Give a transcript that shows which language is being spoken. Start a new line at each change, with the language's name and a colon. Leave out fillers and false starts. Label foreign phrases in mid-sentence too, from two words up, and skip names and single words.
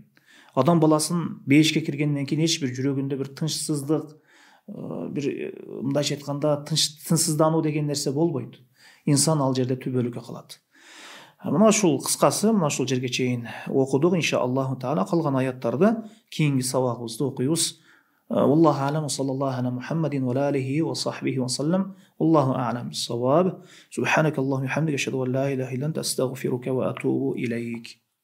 Kyrgyz: Адам баласын бейишке киргенден кийин эч бир жүрөгүндө бир тынчсыздык, бир мындайча айтканда тынчсыздануу деген нерсе болбойт. Инсан ал жерде түбөлүккө калат. Мына ушул кыскасы, мына ушул жерге чейин окудук.
Arabic: إن شاء الله تعالى
Kyrgyz: калган аяттарды кийинки сабагыбызда окуйбуз.
Arabic: والله أعلم وصلى الله على محمد وآله وصحبه وسلم. والله أعلم بالصواب. سبحانك اللهم وبحمدك أشهد أن لا إله إلا أنت أستغفرك وأتوب إليك.